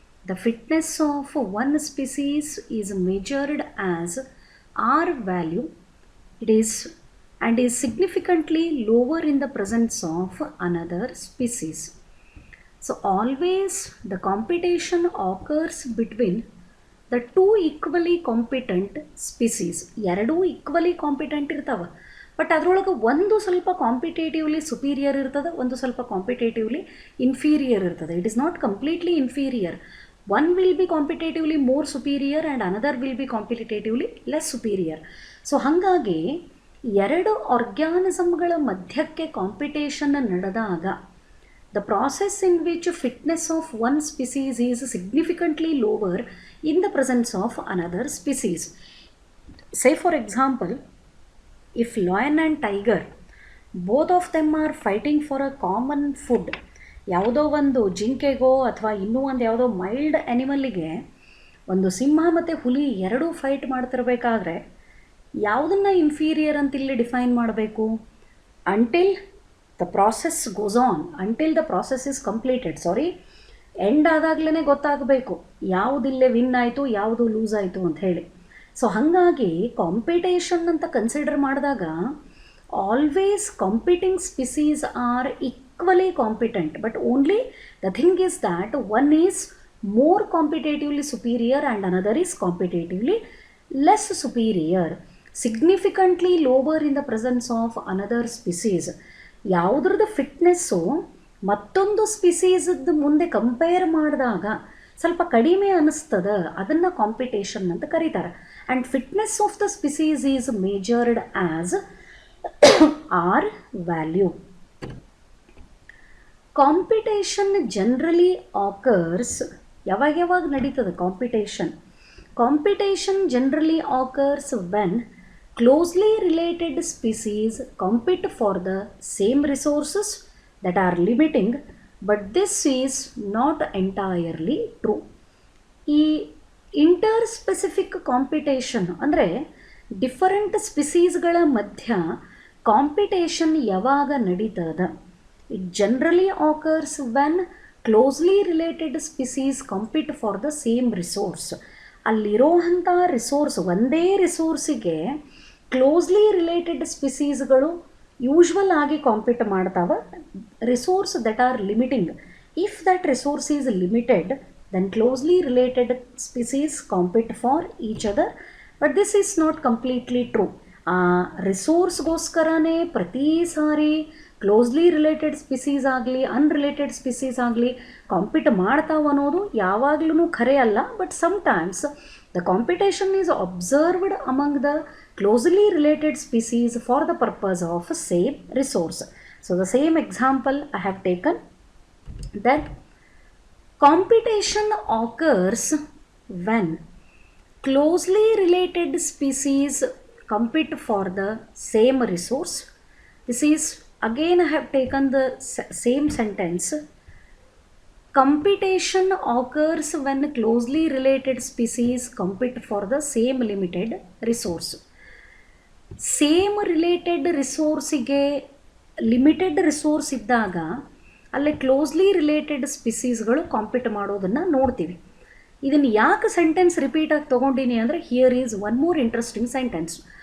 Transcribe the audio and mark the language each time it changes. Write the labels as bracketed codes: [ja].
[en] The fitness of one species is measured as R value. It is significantly lower in the presence of another species. So always the competition occurs between the two equally competent species. [kn] ಎರಡು equally competent ಇರ್ತಾವ, but ಅದರೊಳಗೆ ಒಂದು ಸ್ವಲ್ಪ competitively superior ಇರ್ತದೆ, ಒಂದು ಸ್ವಲ್ಪ competitively inferior ಇರ್ತದೆ. [en] It is not completely inferior. One will be competitively more superior and another will be competitively less superior. [kn] So ಹಾಗಾಗಿ ಎರಡು ಆರ್ಗ್ಯಾನಿಸಮ್ಗಳ ಮಧ್ಯಕ್ಕೆ ಕಾಂಪಿಟೇಷನ್ ನಡೆದಾಗ [en] the process in which fitness of one species is significantly lower in the presence of another species. Say for example, if lion and tiger, both of them are fighting for a common food, [kn] ಯಾವುದೋ ಒಂದು ಜಿಂಕೆಗೋ ಅಥವಾ ಇನ್ನೂ ಒಂದು ಯಾವುದೋ mild ಆ್ಯನಿಮಲ್ಲಿಗೆ ಒಂದು ಸಿಂಹ ಮತ್ತು ಹುಲಿ ಎರಡೂ ಫೈಟ್ ಮಾಡ್ತಿರ್ಬೇಕಾದ್ರೆ ಯಾವುದನ್ನು ಇನ್ಫೀರಿಯರ್ ಅಂತ ಇಲ್ಲಿ ಡಿಫೈನ್ ಮಾಡಬೇಕು? [en] Until the process goes on, until the process is completed. [kn] End ಆದಾಗ್ಲೇ ಗೊತ್ತಾಗಬೇಕು ಯಾವುದಿಲ್ಲೇ ವಿನ್ ಆಯಿತು ಯಾವುದು ಲೂಸ್ ಆಯಿತು ಅಂತ ಹೇಳಿ. ಸೊ ಹಾಗಾಗಿ ಕಾಂಪಿಟೇಷನ್ ಅಂತ ಕನ್ಸಿಡರ್ ಮಾಡಿದಾಗ [en] Always competing species are equally competent, but only the thing is that one is more competitively superior and another is competitively less superior, significantly lower in the presence of another species. [kn] ಯಾವುದ್ರದ್ದು fitness ಮತ್ತೊಂದು ಸ್ಪೀಸೀಸ್ದು ಮುಂದೆ compare ಮಾಡಿದಾಗ ಸ್ವಲ್ಪ ಕಡಿಮೆ ಅನ್ನಿಸ್ತದೆ, ಅದನ್ನು competition ಅಂತ ಕರೀತಾರೆ. [en] And fitness of the species is measured as R value. Competition generally occurs [kn] ಯಾವಾಗ ನಡೀತದೆ [en] Competition? Competition generally occurs when closely related species compete for the same resources that are limiting, but this is not entirely true. [kn] ಈ ಇಂಟರ್ಸ್ಪೆಸಿಫಿಕ್ competition ಅಂದರೆ different ಸ್ಪೀಸೀಸ್ಗಳ ಮಧ್ಯ competition ಯಾವಾಗ ನಡೀತದ? [en] It generally occurs when closely related species compete for the same resource. [kn] ಅಲ್ಲಿರೋವಂಥ resource, ಒಂದೇ ರಿಸೋರ್ಸಿಗೆ closely related ಸ್ಪೀಸೀಸ್ಗಳು usual ಆಗಿ compete ಮಾಡ್ತಾವೆ. [en] Resource that are limiting, if that resource is limited then closely related species compete for each other, but this is not completely true. [kn] ಆ ರಿಸೋರ್ಸ್ಗೋಸ್ಕರನೇ ಪ್ರತಿ ಸಾರಿ closely related species ಆಗಲಿ unrelated species ಆಗಲಿ compete ಮಾಡ್ತಾವೆ ಅನ್ನೋದು ಯಾವಾಗಲೂ ಖರೆ ಅಲ್ಲ. [en] But sometimes the competition is observed among the closely related species for the purpose of same resource. So the same example I have taken, that competition occurs when closely related species compete for the same resource. This is again I have taken the same sentence. Competition occurs when closely related species compete for the same limited resource. [kn] Same related ರಿಸೋರ್ಸಿಗೆ limited resource ಇದ್ದಾಗ ಅಲ್ಲೇ closely related ಸ್ಪೀಸೀಸ್ಗಳು compete ಮಾಡೋದನ್ನು ನೋಡ್ತೀವಿ. ಇದನ್ನು ಯಾಕೆ sentence ರಿಪೀಟಾಗಿ ತೊಗೊಂಡಿನಿ ಅಂದರೆ [en] Here is one more interesting sentence.